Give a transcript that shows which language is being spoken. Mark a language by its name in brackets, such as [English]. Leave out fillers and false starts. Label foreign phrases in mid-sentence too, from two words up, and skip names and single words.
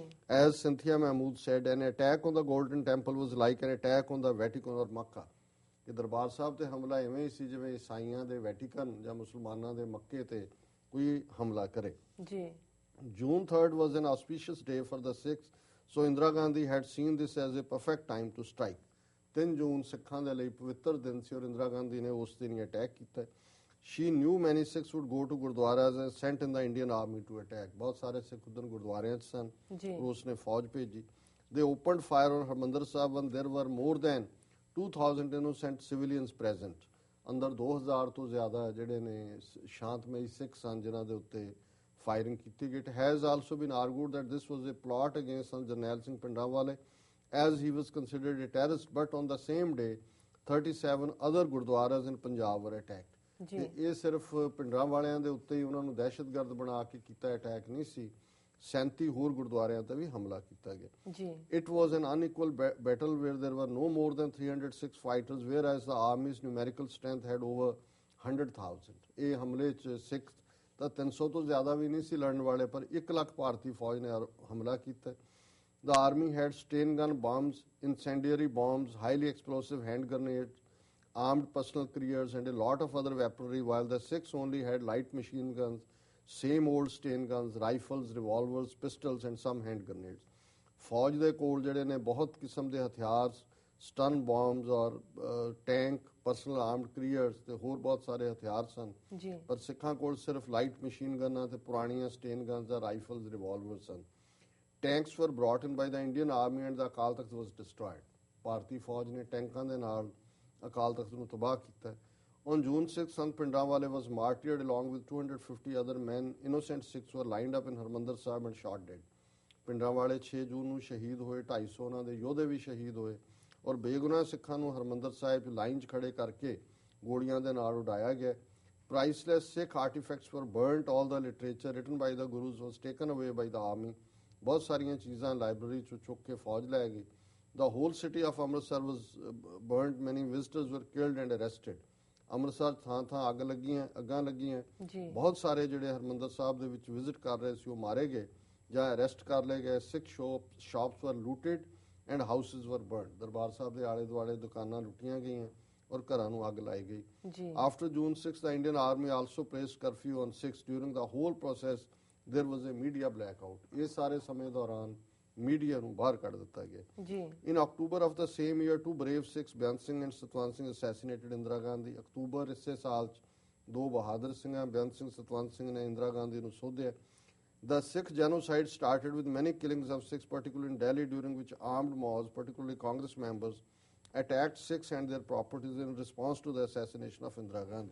[English] As Cynthia Mahmood said, an attack on the Golden Temple was like an attack on the Vatican और मक्का। [Punjabi] ਕਿ ਦਰਬਾਰ ਸਾਹਿਬ ਤੇ ਹਮਲਾ ਇਵੇਂ ਹੀ ਸੀ ਜਿਵੇਂ ਈਸਾਈਆਂ ਦੇ ਵੈਟੀਕਨ ਜਾਂ ਮੁਸਲਮਾਨਾਂ ਦੇ ਮੱਕੇ ਤੇ ਕੋਈ ਹਮਲਾ ਕਰੇ। [English] June 3rd was an auspicious day for the Sikhs, so Indira Gandhi had seen this as a perfect time to strike. [Punjabi] 3 ਜੂਨ ਸਿੱਖਾਂ ਦੇ ਲਈ ਪਵਿੱਤਰ ਦਿਨ ਸੀ ਔਰ ਇੰਦਰਾ ਗਾਂਧੀ ਨੇ ਉਸ ਦਿਨ ਅਟੈਕ ਕੀਤਾ। [English] She knew many Sikhs would go to Gurdwaras and sent in the Indian army to attack. [Hindi] बहुत सारे सिख उधर गुरुद्वारे सन और उसने फौज भेजी। [English] They opened fire on Harmandir Sahib and there were more than 2000 innocent civilians present. [Punjabi] अंदर 2000 ਤੋਂ ਜ਼ਿਆਦਾ ਜਿਹੜੇ ਨੇ ਸ਼ਾਂਤਮਈ ਸਿੱਖ ਸਨ ਜਿਨ੍ਹਾਂ ਦੇ ਉੱਤੇ ਫਾਇਰਿੰਗ ਕੀਤੀ ਗਈ। [English] It has also been argued that this was a plot against Sant Jarnail Singh Pindawale as he was considered a terrorist, but on the same day 37 other Gurdwaras in Punjab were attacked. [Punjabi] ਇਹ ਸਿਰਫ ਪਿੰਡਾਂ ਵਾਲਿਆਂ ਦੇ ਉੱਤੇ ਹੀ ਉਹਨਾਂ ਨੂੰ ਦਹਿਸ਼ਤਗਰਦ ਬਣਾ ਕੇ ਕੀਤਾ ਅਟੈਕ ਨਹੀਂ ਸੀ, 37 ਹੋਰ ਗੁਰਦੁਆਰਿਆਂ ਤੇ ਵੀ ਹਮਲਾ ਕੀਤਾ ਗਿਆ। [English] It was an unequal battle where there were no more than 306 fighters, whereas the army's numerical strength had over 100,000. [Punjabi] ਇਹ ਹਮਲੇ 'ਚ ਸਿੱਖ ਤਾਂ 300 ਤੋਂ ਜ਼ਿਆਦਾ ਵੀ ਨਹੀਂ ਸੀ ਲੜਨ ਵਾਲੇ, ਪਰ 1 ਲੱਖ ਭਾਰਤੀ ਫੌਜ ਨੇ ਹਮਲਾ ਕੀਤਾ। [English] The army had strain gun bombs, incendiary bombs, highly explosive hand grenades, armed personal carriers and a lot of other weaponry, while the Sikhs only had light machine guns, same old stain guns, rifles, revolvers, pistols and some hand grenades. [Punjabi] फौज ਦੇ ਕੋਲ ਜਿਹੜੇ ਨੇ ਬਹੁਤ ਕਿਸਮ ਦੇ ਹਥਿਆਰ, [English] stun bombs [Punjabi] ਔਰ ਟੈਂਕ, [English] personal armed carriers [Punjabi] ਤੇ ਹੋਰ ਬਹੁਤ ਸਾਰੇ ਹਥਿਆਰ ਸਨ, ਪਰ ਸਿੱਖਾਂ ਕੋਲ ਸਿਰਫ [English] light machine guns [Punjabi] ਤੇ ਪੁਰਾਣੀਆਂ [English] sten guns [Punjabi] ਜਾਂ [English] rifles, revolvers [Punjabi] ਸਨ। [English] Tanks were brought in by the Indian army and the Akal Takht was destroyed. [Punjabi] ਭਾਰਤੀ ਫੌਜ ਨੇ ਟੈਂਕਾਂ ਦੇ ਨਾਲ ਅਕਾਲ ਤਖਤ ਨੂੰ ਤਬਾਹ ਕੀਤਾ। [English] On June 6th, Sant Pindawale was martyred along with 250 other men. Innocent Sikhs were lined up in Harmandir Sahib and shot dead. [Punjabi] Pindawale 6 ਜੂਨ ਨੂੰ ਸ਼ਹੀਦ ਹੋਏ, 250 ਉਹਨਾਂ ਦੇ ਯੋਧੇ ਵੀ ਸ਼ਹੀਦ ਹੋਏ ਔਰ ਬੇਗੁਨਾਹ ਸਿੱਖਾਂ ਨੂੰ ਹਰਮੰਦਰ ਸਾਹਿਬ 'ਚ ਲਾਈਨ 'ਚ ਖੜੇ ਕਰਕੇ ਗੋਲੀਆਂ ਦੇ ਨਾਲ ਉਡਾਇਆ ਗਿਆ। [English] Priceless Sikh artifacts were burnt. All the literature written by the Gurus was taken away by the army. [Punjabi] ਬਹੁਤ ਸਾਰੀਆਂ ਚੀਜ਼ਾਂ ਲਾਇਬ੍ਰੇਰੀ 'ਚੋਂ ਚੁੱਕ ਕੇ ਫੌਜ ਲੈ ਗਈ। [English] The whole city of Amritsar was burnt. Many visitors were killed and arrested. [Punjabi] ਅੰਮ੍ਰਿਤਸਰ ਥਾਂ ਅੱਗਾਂ ਲੱਗੀਆਂ। ਬਹੁਤ ਸਾਰੇ ਜਿਹੜੇ ਹਰਮੰਦਰ ਸਾਹਿਬ ਦੇ ਵਿੱਚ ਵਿਜ਼ਿਟ ਕਰ ਰਹੇ ਸੀ ਉਹ ਮਾਰੇ ਗਏ ਜਾਂ ਅਰੈਸਟ ਕਰ ਲਏ ਗਏ। [English] ਸਿੱਖ shops were looted and houses were burnt. [Punjabi] ਦਰਬਾਰ ਸਾਹਿਬ ਦੇ ਆਲੇ ਦੁਆਲੇ ਦੁਕਾਨਾਂ ਲੁੱਟੀਆਂ ਗਈਆਂ ਔਰ ਘਰਾਂ ਨੂੰ ਅੱਗ ਲਾਈ ਗਈ। [English] After June 6, the Indian army also placed curfew on Sikhs. During the whole process, there was a media blackout। [Punjabi] ਇਹ ਸਾਰੇ ਸਮੇਂ ਦੌਰਾਨ ਮੀਡੀਆ ਨੂੰ ਬਾਹਰ ਕੱਢ ਦਿੱਤਾ ਗਿਆ ਜੀ। [English] In October of the same year, two brave Sikhs, Beyant Singh and Satwant Singh, assassinated Indira Gandhi। [Punjabi] ਅਕਤੂਬਰ ਇਸੇ ਸਾਲ 'ਚ ਦੋ ਬਹਾਦਰ ਸਿੰਘਾਂ ਬੇਅੰਤ ਸਿੰਘ ਸਤਵੰਤ ਸਿੰਘ ਨੇ ਇੰਦਰਾ ਗਾਂਧੀ ਨੂੰ ਸੋਧਿਆ। [English] The Sikh genocide started with many killings of Sikhs, particularly in Delhi, during which armed mobs, particularly Congress members, attacked Sikhs and their properties in response to the assassination of Indira Gandhi।